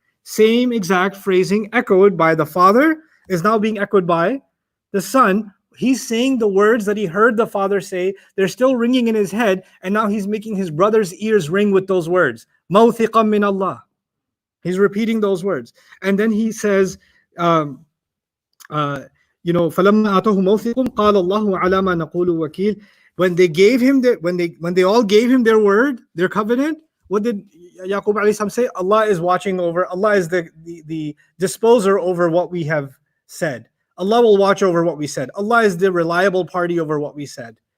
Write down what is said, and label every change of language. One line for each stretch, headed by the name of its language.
English: Same exact phrasing echoed by the father is now being echoed by the son. He's saying the words that he heard the father say. They're still ringing in his head, and now he's making his brother's ears ring with those words. Mawthiqan min Allah. He's repeating those words. And then he says,
Arabic: فَلَمَّا آتَوْهُ مَوْثِقٌ قَالَ اللَّهُ عَلَى مَا نَقُولُ وَكِيلٌ.
English: When they all gave him their word, their covenant, what did Yaqub alayhi salam say? Allah is watching over, Allah is the disposer over what we have said. Allah will watch over what we said. Allah is the reliable party over what we said.